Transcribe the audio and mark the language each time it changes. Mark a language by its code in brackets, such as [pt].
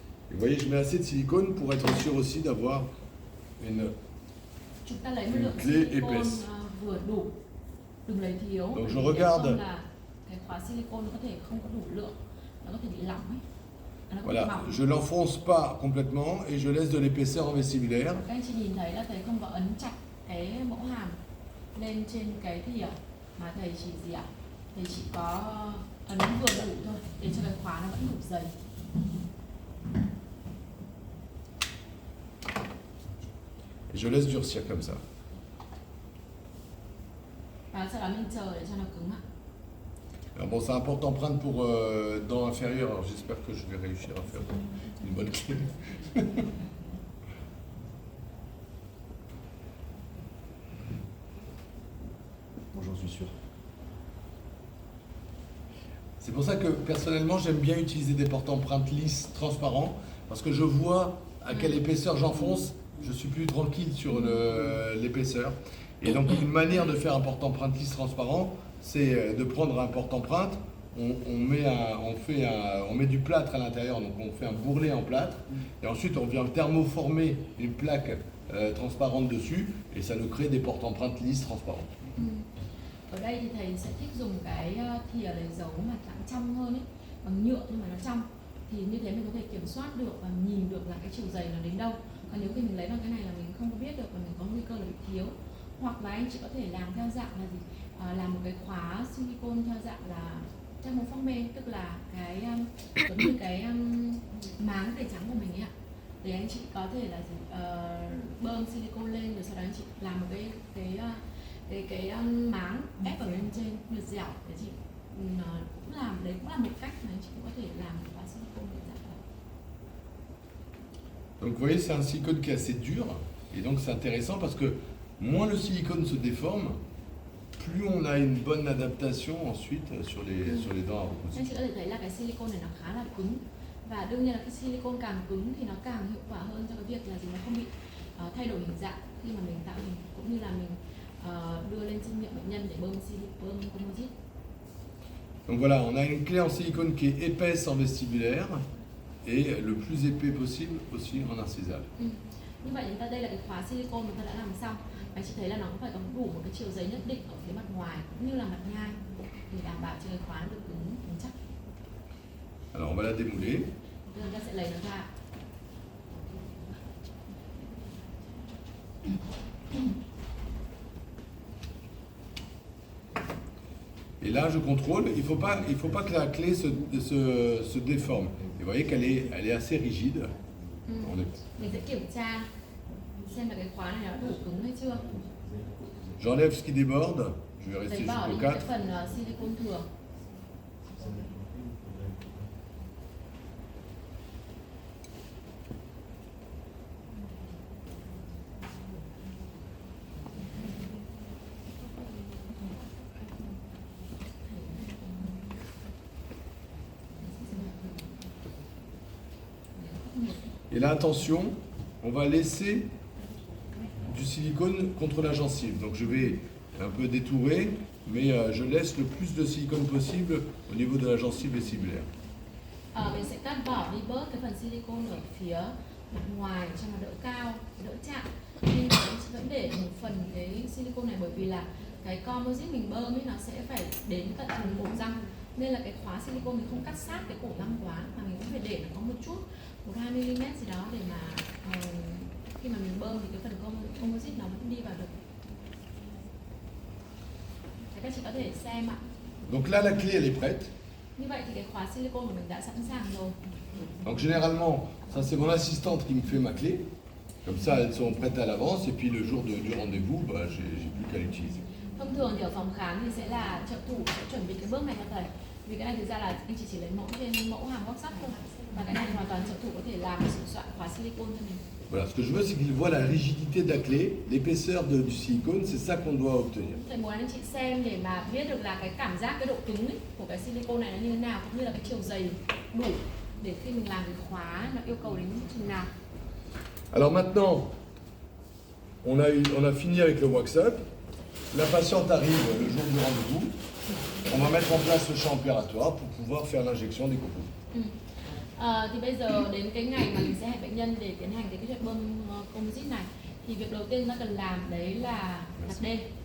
[fr] Et vous voyez, je mets assez de silicone pour être sûr aussi d'avoir une clé épaisse. [vi] Đừng lấy thiếu. [fr] Donc je regarde. [vi] Là cái khóa silicone nó có thể không có đủ lượng, nó có thể bị lỏng ấy. [fr] Voilà, je l'enfonce pas complètement et je laisse de l'épaisseur en vestibulaire. [vi] Các anh chị nhìn thấy là thầy không có ấn chặt cái mẫu hàm lên trên cái thìa mà thầy chỉ gì ạ? Thầy chỉ có ấn vừa đủ thôi để cho cái khóa nó vẫn đủ dày. [fr] Et je laisse durcir comme ça. [vi] Và sau đó mình chờ để cho nó cứng ạ. [fr] Alors bon, c'est un porte-empreinte pour dents inférieures, alors j'espère que je vais réussir à faire une bonne clé. Bon, j'en suis sûr. C'est pour ça que personnellement j'aime bien utiliser des porte-empreintes lisses, transparents, parce que je vois à quelle épaisseur j'enfonce, je suis plus tranquille sur l'épaisseur. Et donc une manière de faire un porte-empreinte lisse transparent, c'est de prendre un porte-empreinte, on met du plâtre à l'intérieur, donc on fait un bourrelet en plâtre, et ensuite on vient thermoformer une plaque transparente dessus, et ça nous crée des porte-empreintes lisses transparentes. [vi] Ở đây thì thầy sẽ thích dùng cái thìa lấy dấu mà dạng trong hơn ấy, bằng nhựa nhưng mà nó trong, thì như thế mình có thể kiểm soát được và nhìn được là cái chiều dày nó đến đâu. Còn nếu khi mình lấy bằng cái này là mình không có biết được và mình có nguy cơ là bị thiếu. Hoặc là anh chị có thể làm theo dạng là gì? Làm một cái khóa silicone theo dạng là trong một phong mê, tức là cái giống như cái máng tẩy trắng của mình ấy ạ. Để anh chị có thể là gì? Bơm silicone lên rồi sau đó anh chị làm một cái máng ép ở bên trên được dẻo để chị cũng làm, đấy cũng là một cách mà anh chị cũng có thể làm một khóa silicone để dạng đó. [fr] Donc vous voyez, c'est un silicone qui est assez dur, et donc c'est intéressant parce que moins le silicone se déforme, plus on a une bonne adaptation ensuite sur les dents à repousser. [vi] Anh chị có thể thấy là cái silicone này nó khá là cứng, và đương nhiên là cái silicone càng cứng thì nó càng hiệu quả hơn cho cái việc là gì, nó không bị thay đổi hình dạng khi mà mình tạo hình, cũng như là mình đưa lên trên miệng bệnh nhân để bơm composite. [fr] Donc voilà, on a une clé en silicone qui est épaisse en vestibulaire et le plus épais possible aussi en narcisal. [vi] Như vậy chúng ta đây là cái khóa silicone chúng ta đã làm xong. Và chị thấy là nó cũng phải có đủ một cái chiều dày nhất định ở phía mặt ngoài cũng như là mặt nhai để đảm bảo cho cái khóa nó được cứng chắc. [fr] Alors on va la démouler. [vi] Chúng ta sẽ lấy nó ra. [fr] Et là, je contrôle. Il faut pas que la clé se déforme. Et vous voyez qu'elle est assez rigide. On est... [vi] Mình sẽ kiểm tra xem là cái khóa này nó đủ cứng hay chưa. [fr] J'enlève ce qui déborde. Je vais rester [vi] Giấy bỏ đi [fr] jusqu'au [vi] cái 4. phần silicone thừa. [fr] Et là, attention, on va laisser du silicone contre la gencive. Donc je vais un peu détourer, mais je laisse le plus de silicone possible au niveau de la gencive vestibulaire. [vi] Mình sẽ cắt bỏ đi bớt cái phần silicone ở phía mặt ngoài cho nó đỡ cao, đỡ chạm. Nhưng mà em vẫn để một phần cái silicone này bởi vì là cái composite mình bơm ấy nó sẽ phải đến tận phần cổ răng. Nên là cái khóa silicone mình không cắt sát cái cổ răng quá mà mình cũng phải để nó có một chút 1-2 mm gì đó để mà khi mà mình bơm thì cái phần composite nó vẫn đi vào được. Các chị có thể xem ạ. [fr] Donc là, la clé, elle est prête. [vi] Như vậy thì cái khóa silicone của mình đã sẵn sàng rồi. [fr] Donc généralement, ça c'est mon assistante qui me fait ma clé. Comme ça, elles sont prêtes à l'avance. Et puis le jour du rendez-vous, bah, j'ai plus qu'à l'utiliser. [vi] Thông thường thì ở phòng khám thì sẽ là trợ thủ sẽ chuẩn bị cái bước này cho thầy. Vì cái này thực ra là anh chỉ lấy mẫu trên mẫu hàng workshop thôi. Và cái này hoàn toàn trợ thủ có thể làm sửa soạn khóa silicone cho mình. [fr] Voilà, ce que je veux, c'est qu'ils voient la rigidité de la clé, l'épaisseur du silicone, c'est ça qu'on doit obtenir. [vi] Thầy muốn anh chị xem để mà biết được là cái cảm giác, cái độ cứng ấy, của cái silicone này nó như thế nào, cũng như là cái chiều dày đủ để khi mình làm cái khóa nó yêu cầu đến chừng nào. [fr] Alors maintenant, on a fini avec le wax-up. La patiente arrive le jour du rendez-vous. On va mettre en place le champ opératoire pour pouvoir faire l'injection des composites. [vi] Thì bây giờ đến cái ngày mà mình sẽ hẹn bệnh nhân để tiến hành cái kỹ thuật bơm composite này, thì việc đầu tiên chúng ta cần làm đấy là đặt đê.